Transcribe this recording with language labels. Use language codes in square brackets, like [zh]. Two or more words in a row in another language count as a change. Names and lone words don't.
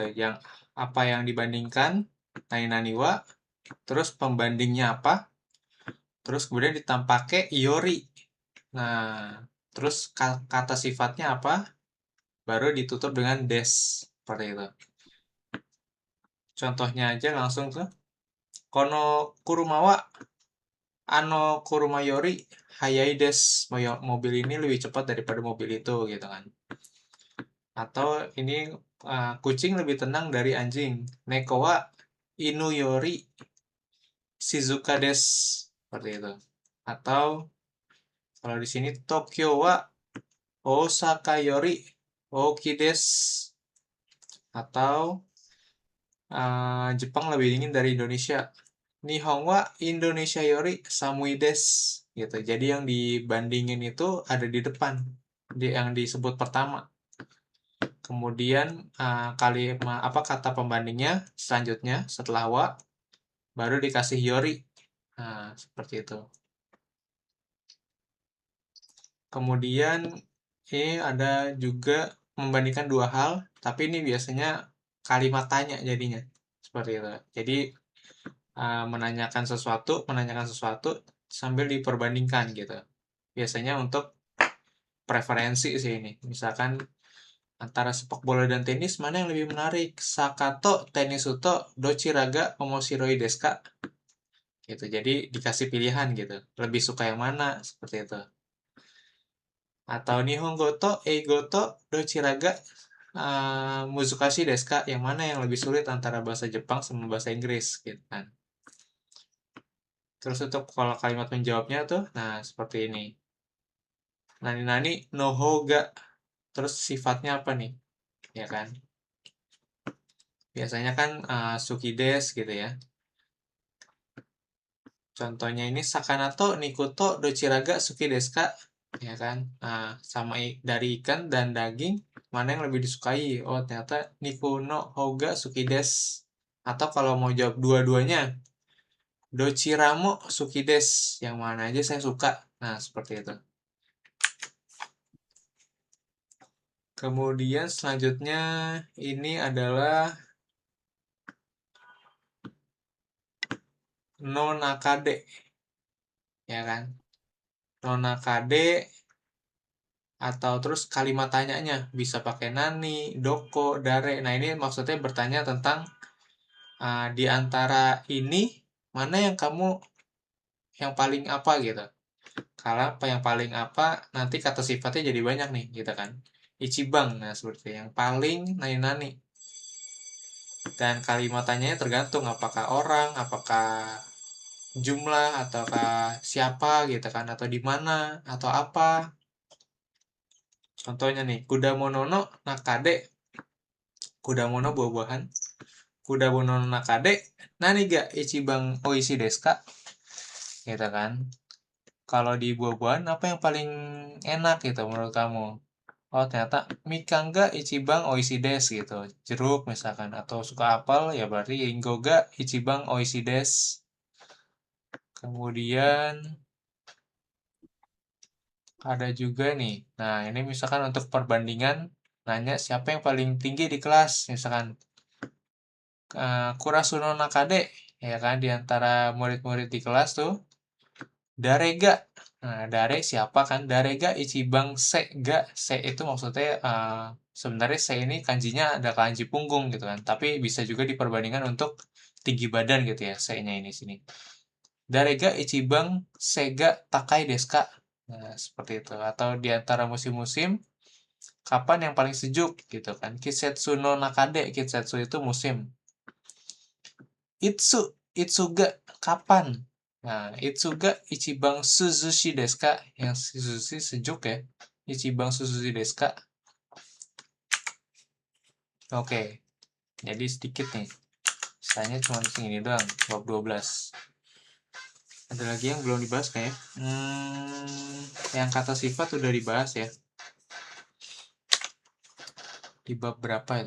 [id] Yang apa yang dibandingkan, [ja] 何は, [id] terus pembandingnya apa, terus kemudian ditampake iori. Nah, terus kata sifatnya apa, baru ditutup dengan des. Seperti itu. Contohnya aja langsung tuh. [ja] この車はあの車より速いです. [id] Mobil ini lebih cepat daripada mobil itu gitu kan. Atau ini kucing lebih tenang dari anjing. [ja] 猫は犬より静かです. [id] Seperti itu. Atau kalau di sini [ja] 東京は大阪より大きいです. [id] Atau Jepang lebih dingin dari Indonesia. [ja] 日本はインドネシアより寒いです. Gitu. [id] Jadi yang dibandingin itu ada di depan. Yang disebut pertama. Kemudian kata pembandingnya selanjutnya setelah wa baru dikasih yori. Nah, seperti itu. Kemudian ini ada juga membandingkan dua hal, tapi ini biasanya kalimat tanya jadinya. Seperti itu. Jadi menanyakan sesuatu sambil diperbandingkan gitu. Biasanya untuk preferensi sih ini. Misalkan antara sepak bola dan tenis mana yang lebih menarik? [ja] サッカーとテニスとどちらが面白いですか? Gitu. [id] Jadi dikasih pilihan gitu. Lebih suka yang mana? Seperti itu. Atau [ja] 日本語と英語とどちらが難しいですか? [id] Yang mana yang lebih sulit antara bahasa Jepang sama bahasa Inggris gitu kan. Terus untuk kalau kalimat menjawabnya tuh, nah seperti ini. [ja] 何々の方が. [id] Terus sifatnya apa nih? Ya kan? Biasanya kan [ja] 好きです [id] gitu ya. Contohnya ini [ja] 魚と肉とどちらが好きですか? [id] Ya kan? Nah, sama dari ikan dan daging mana yang lebih disukai? Oh, ternyata [ja] 肉の方が好きです. [id] Atau kalau mau jawab dua-duanya, [ja] どちらも好きです. [id] Yang mana aja saya suka. Nah, seperti itu. Kemudian selanjutnya ini adalah [ja] の中で. [id] Ya kan? [ja] の中で [id] atau terus kalimat tanyanya bisa pakai nani, doko, dare. Nah, ini maksudnya bertanya tentang di antara ini mana yang kamu yang paling apa gitu. Kalau apa yang paling apa nanti kata sifatnya jadi banyak nih gitu kan. Ichibang, nah seperti yang paling nani-nani. Dan kalimat tanyanya tergantung apakah orang, apakah jumlah, ataukah siapa gitu kan, atau di mana, atau apa. Contohnya nih, [ja] 果物の中で、果物 buah-buahan, 果物の中で、何が一番美味しいですか? [id] Gitu kan. Kalau di buah-buahan apa yang paling enak gitu menurut kamu? Oh ternyata [ja] みかんが一番美味しいです gitu. [id] Jeruk misalkan atau suka apel ya berarti [ja] りんごが一番美味しいです. [id] Kemudian ada juga nih. Nah, ini misalkan untuk perbandingan nanya siapa yang paling tinggi di kelas misalkan [ja] クラスの中で [id] ya kan di antara murid-murid di kelas tuh Darega. Nah, Dare siapa kan? [ja] 誰が一番背が. [id] Se itu maksudnya sebenarnya Se ini kanjinya ada kanji punggung gitu kan. Tapi bisa juga diperbandingkan untuk tinggi badan gitu ya. Se-nya ini sini. [ja] 誰が一番背が高いですか? [id] Nah, seperti itu. Atau di antara musim-musim kapan yang paling sejuk gitu kan. [ja] 季節の中で. Kisetsu [id] itu musim. [ja] Itsuga kapan? Nah, いつが一番涼しいですか? Yang Suzushi [id] sejuk ya. [ja] 一番涼しいですか? [id] Oke. Jadi sedikit nih. Sisanya cuma segini doang, bab 12. Ada lagi yang belum dibahas kayak? Yang kata sifat udah dibahas ya. Di bab berapa itu?